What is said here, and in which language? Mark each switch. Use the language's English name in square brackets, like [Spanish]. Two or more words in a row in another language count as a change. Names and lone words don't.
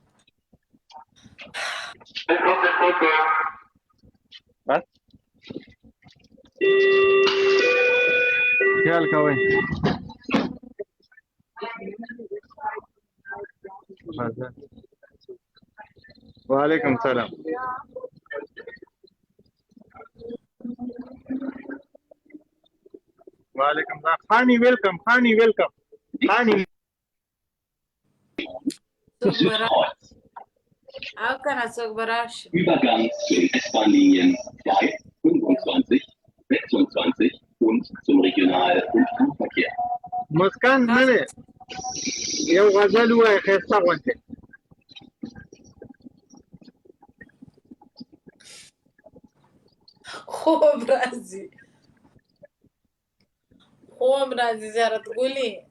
[Pashto] بس خیال کوئ [Arabic] وعلیکم السلام وعلیکم السلام [Pashto] خانی ویلکم خانی او کنه څوک به راشي [German] Übergang zu den S-Bahn-Linien 2, 25, 26 und zum Regional- und Flugverkehr. [Pashto] مسکان نه دی یو غزل ووایه ښایسته غوندې خوب راځي زیارت ګلي